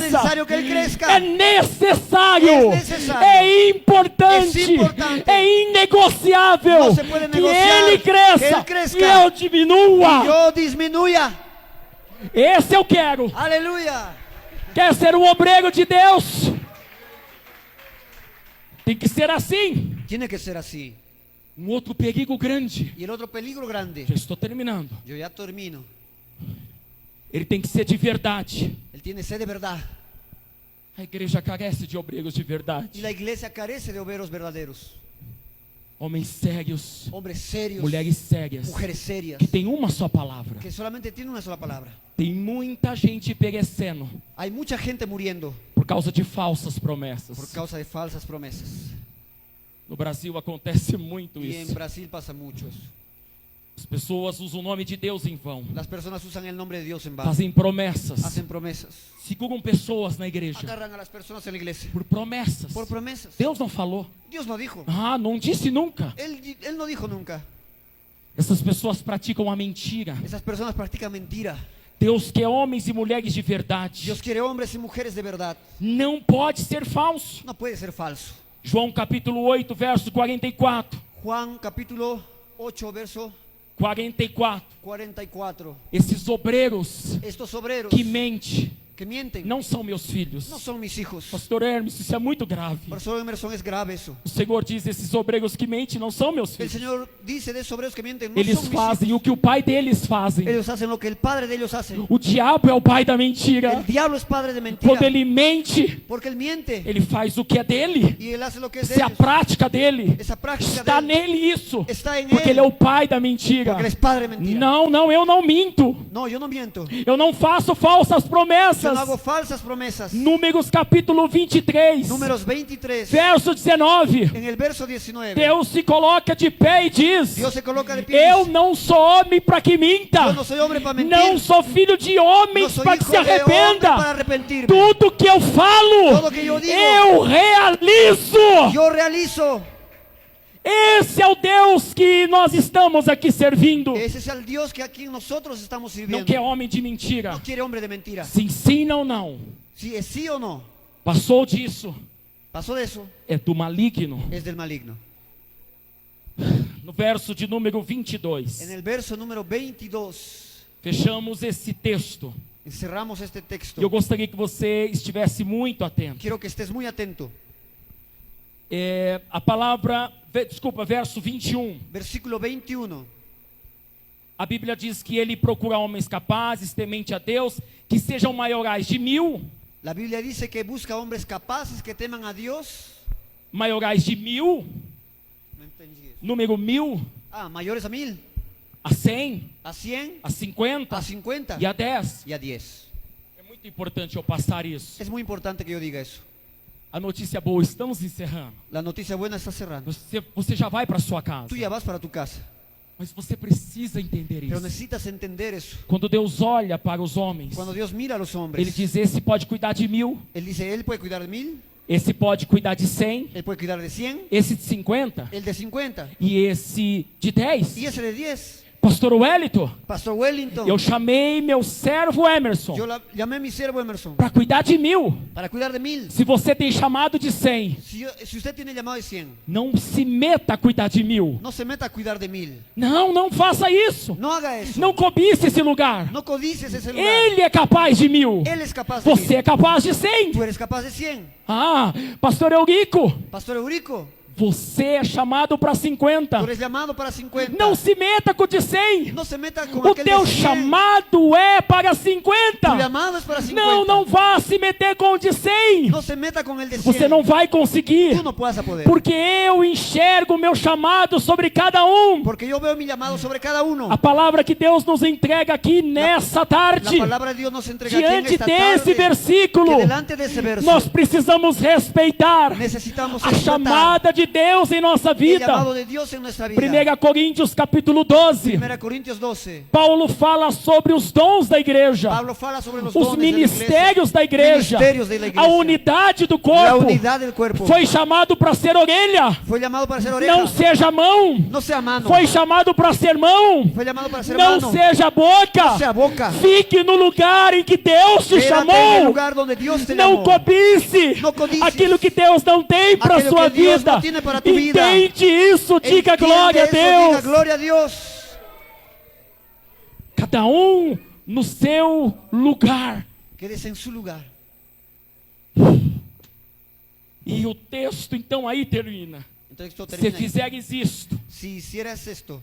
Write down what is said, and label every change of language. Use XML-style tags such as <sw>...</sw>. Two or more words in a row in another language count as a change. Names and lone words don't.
<es>necesario que él crezca.</es> <pt>É necessário.</pt> <es>Es necesario.</es> <pt>É importante.</pt> <es>Es importante.</es> <pt>É inegociável.</pt> <es>No se puede</es> <pt>Que</pt> <es>negociar.</es> <pt>ele cresça.</pt> <es>Que él crezca.</es> <pt>E eu diminua.</pt> <es>Y yo disminuya.</es> <pt>Esse eu quero.</pt> <es>Aleluya.</es> <pt>Quer ser um obreiro de Deus? Tem que ser assim.</pt> <es>Tiene que ser así.</es> <pt>Um outro perigo grande.</pt> <es>Y el otro peligro grande.</es> <pt>Já estou terminando.</pt> <es>Yo ya termino.</es> <pt>Ele tem que ser de verdade.</pt> <es>Él tiene sed de verdad.</es> <pt>A igreja carece de obreiros de</pt> <es>Y</es> <pt>verdade.</pt> <es>la iglesia carece de obreros verdaderos.</es> <pt>Homens sérios,</pt> <es>Hombres serios.</es> <pt>mulheres sérias,</pt> <es>Mujeres serias.</es> <pt>que tem uma só palavra.</pt> <es>Que solamente tienen una sola palabra.</es> <pt>Tem muita gente perecendo</pt> <es>Hay mucha gente muriendo</es> <pt>por causa de falsas</pt> <es>por</es> <pt>promessas.</pt> <es>causa de falsas promesas.</es> <pt>No Brasil acontece muito</pt> <es>Y en</es> <pt>isso.</pt> <es>Brasil pasa mucho eso.</es> <pt>As pessoas usam o nome de Deus em vão.</pt> <es>Las personas usan el nombre de Dios en vano.</es> <pt>Fazem promessas.</pt> <es>Hacen promesas.</es> <pt>Seguram pessoas na igreja</pt> <es>Agarran a las personas en la iglesia</es> <pt>por promessas.</pt> <es>por promesas.</es> <pt>Deus não falou.</pt> <es>Dios no dijo.</es> <pt>Ah, não disse nunca.</pt> <es>Él no dijo nunca.</es> <pt>Essas pessoas praticam a mentira.</pt> <es>Esas personas practican mentira.</es> <pt>Deus quer homens e mulheres de verdade.</pt> <es>Dios quiere hombres y mujeres de verdad.</es> <pt>Não pode ser falso.</pt> <es>No puede ser falso.</es> <pt>João capítulo 8, verso 44.</pt> <es>Juan capítulo 8, verso</es> <pt>44.</pt> <es>44.</es> <pt>Esses obreiros</pt> <es>Estos obreros</es> <pt>que mentem</pt> <es>que mienten</es> <pt>não são meus filhos.</pt> <es>no son mis hijos.</es> <pt>Pastor Hermes, isso é muito grave.</pt> <es>Pastor Emerson, es grave eso.</es> <pt>O Senhor diz: esses obreiros que mentem não são meus</pt> <es>El</es> <pt>filhos.</pt> <es>Señor dice de esos obreros que mienten, no</es> <pt>Eles</pt> <es>son mis</es> <pt>fazem o que o pai deles fazem.</pt> <es>hijos. Ellos hacen lo que el padre de ellos hace.</es> <pt>O diabo é o pai da mentira.</pt> <es>El diablo es padre de mentira.</es> <pt>Quando ele mente,</pt> <es>Porque él miente</es> <pt>ele faz o que é dele.</pt> <es>y él hace lo que es de</es> <pt>Essa é a</pt> <es>ellos.</es> <pt>prática dele.</pt> <es>Esa práctica</es> <pt>Está</pt> <es>de él</es> <pt>nele isso.</pt> <es>está en</es> <pt>Porque ele</pt> <es>él.</es> <pt>é o pai da mentira.</pt> <es>Porque él es padre de mentira.</es> <pt>Não, eu não minto.</pt> <es>No, yo no miento.</es> <pt>Eu não faço falsas</pt> <es>Yo</es> <pt>promessas.</pt> <es>no hago falsas promesas.</es> <pt>Números capítulo 23,</pt> <es>Números 23,</es> <pt>verso 19.</pt> <es>en el verso 19.</es> <pt>Deus se coloca de pé e diz:</pt> <es>Dios se coloca de pie.</es> <pt>eu não sou homem para que minta.</pt> <es>Yo no soy hombre para mentir.</es> <pt>Não sou filho de</pt> <es>No</es> <pt>homens</pt> <es>soy</es> <pt>para que</pt> <es>hijo</es> <pt>se</pt> <es>de hombre para</es> <pt>arrependa.</pt> <es>arrepentirme.</es> <pt>Tudo que eu falo,</pt> <es>Todo que yo digo,</es> <pt>eu realizo.</pt> <es>yo realizo.</es> <pt>Esse é o Deus que nós estamos aqui servindo.</pt> <es>Ese es el Dios que aquí nosotros estamos</es> <pt>Não</pt> <es>sirviendo.</es> <pt>quer homem de mentira.</pt> <es>No quiere hombre de mentira.</es> <pt>Se ensina ou não.</pt> <es>Si es sí o no.</es> <pt>Passou disso,</pt> <es>Pasó de eso,</es> <pt>é do maligno.</pt> <es>es del maligno.</es> <pt>No verso de número</pt> <es>En</es> <pt>22,</pt> <es>el verso número 22,</es> <pt>fechamos esse texto.</pt> <es>encerramos este texto.</es> <pt>Eu gostaria que você estivesse muito atento.</pt> <es>Quiero que estés muy atento.</es> <pt>A palavra, verso 21.</pt> <es>Versículo 21.</es> <pt>A Bíblia diz que ele procura homens capazes, temente a Deus, que sejam maiorais de 1000,</pt> <es>La Biblia dice que busca hombres capaces que teman a Dios.</es> <pt>maiorais de 1000,</pt> <es>No entendí eso.</es> <pt>número 1000,</pt> <es>Mayores a 1000,</es> <pt>a 100,</pt> <es>a 100,</es> <pt>a 50</pt> <es>a 50</es> <pt>e a 10.</pt> <es>y a 10.</es> <pt>É muito importante eu passar isso.</pt> <es>Es muy importante que yo diga eso.</es> <pt>A notícia boa, estamos encerrando.</pt> <es>La noticia buena está cerrando.</es> <pt>Você já vai para sua casa,</pt> <es>Tú ya vas para tu casa,</es> <pt>mas você precisa entender</pt> <es>pero</es> <pt>isso.</pt> <es>necesitas entender eso.</es> <pt>Quando Deus olha para os homens,</pt> <es>Cuando Dios mira a los hombres,</es> <pt>Ele diz: esse pode cuidar de 1000,</pt> <es>Él dice, Él puede cuidar de 1000,</es> <pt>esse pode cuidar de 100,</pt> <es>Él puede cuidar de 100,</es> <pt>esse de 50</pt> <es>el de 50</es> <pt>e esse de 10.</pt> <es>y ese de 10.</es> <pt>Pastor Wellington,</pt> <es>Pastor Wellington,</es> <pt>eu chamei meu servo Emerson</pt> <es>yo llamé a mi siervo Emerson</es> <pt>para cuidar de 1000.</pt> <es>para cuidar de 1000.</es> <pt>Se você tem chamado de 100,</pt> <es>Si usted tiene llamado de 100,</es> <pt>não se meta a cuidar de 1000.</pt> <es>no se meta a cuidar de 1000.</es> <pt>Não faça isso.</pt> <es>No haga eso.</es> <pt>Não cobice esse lugar.</pt> <es>No codices ese lugar.</es> <pt>Ele é capaz de 1000.</pt> <es>Él es capaz de</es> <pt>Você</pt> <es>1000.</es> <pt>é capaz de 100.</pt> <es>Tú eres capaz de 100.</es> <pt>Pastor Eurico,</pt> <es>Pastor Eurico,</es> <pt>você é chamado para 50.</pt> <es>tú eres llamado para 50.</es> <pt>Não se meta com o de 100.</pt> <es>No se meta con</es> <pt>O</pt> <es>aquel</es> <pt>teu</pt> <es>de 100.</es> <pt>chamado é para</pt> <es>Tu</es> <pt>50.</pt> <es>llamado es para 50.</es> <pt>Não vá se meter com o de 100.</pt> <es>No se meta con el de 100.</es> <pt>Você não vai conseguir.</pt> <es>Tú no puedas poder.</es> <pt>Porque eu enxergo o meu chamado sobre cada um.</pt> <es>Porque yo veo mi llamado sobre cada uno.</es> <pt>A palavra que Deus nos entrega aqui nessa</pt> <es>La</es> <pt>tarde,</pt> <es>palabra de Dios nos entrega aquí en</es> <pt>diante</pt> <es>esta</es> <pt>desse</pt> <es>tarde,</es> <pt>versículo,</pt> <es>que delante de ese verso</es> <pt>nós precisamos respeitar</pt> <es>necesitamos</es> <pt>a</pt> <es>respetar</es> <pt>chamada de Deus em nossa</pt> <es>el</es> <pt>vida.</pt> <es>llamado de Dios en nuestra vida.</es> <pt>1 Coríntios capítulo 12.</pt> <es>1 Corintios 12.</es> <pt>Paulo fala sobre os dons da igreja,</pt> <es>Pablo fala sobre los</es> <pt>os</pt> <es>dones de la</es> <pt>ministérios da igreja,</pt> <es>Ministérios de la</es> <pt>a</pt> <es>igreja.</es> <pt>unidade do</pt> <es>La</es> <pt>corpo.</pt> <es>unidad del cuerpo.</es> <pt>Foi chamado para ser orelha,</pt> <es>Fue llamado para ser oreja.</es> <pt>não seja mão.</pt> <es>No sea mano.</es> <pt>Foi chamado para ser mão,</pt> <es>Fue llamado para ser</es> <pt>não</pt> <es>mano.</es> <pt>seja boca.</pt> <es>No sea boca.</es> <pt>Fique no lugar em que Deus te</pt> <es>Quédate en el</es> <pt>chamou.</pt> <es>lugar donde Dios te</es> <pt>Não</pt> <es>llamó.</es> <pt>cobice Não codices aquilo que Deus não tem para aquilo sua que Deus vida. não tem para</pt> <es>tu vida.</es> <pt>Entende isso, diga</pt> <es>Entiende</es> <pt>glória a</pt> <es>eso, diga</es> <pt>Deus.</pt> <es>gloria a Dios.</es> <pt>Cada um no seu lugar.</pt> <es>Quédese en su lugar.</es> <pt>E o texto então aí termina.</pt> <es>Entonces esto</es> <pt>Se</pt> <es>termina ahí.</es> <pt>fizeres isto,</pt> <es>Si hicieras esto,</es>